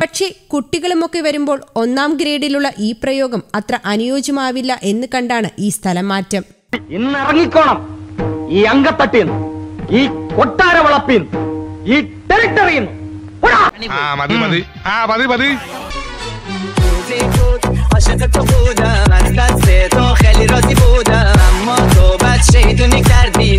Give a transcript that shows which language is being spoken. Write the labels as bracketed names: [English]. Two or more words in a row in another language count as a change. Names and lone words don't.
[Malayalam] പക്ഷേ കുട്ടികളുമൊക്കെ വരുമ്പോൾ 1ാം ഗ്രേഡിലുള്ള ഈ പ്രയോഗം അത്ര അനുയോജ്യമാവില്ല എന്ന് കണ്ടാണ് ഈ സ്ഥലം മാറ്റം. ഇന്നിറങ്ങിക്കോണം ഈ അങ്കത്തട്ടിന്ന്, ഈ കൊട്ടാര വളപ്പിന്ന്, ഈ ടെറിട്ടറിന്ന്. [Persian] عاشق تو بودم از دست تو خیلی راضی بودم اما تو بد شیطونی کردی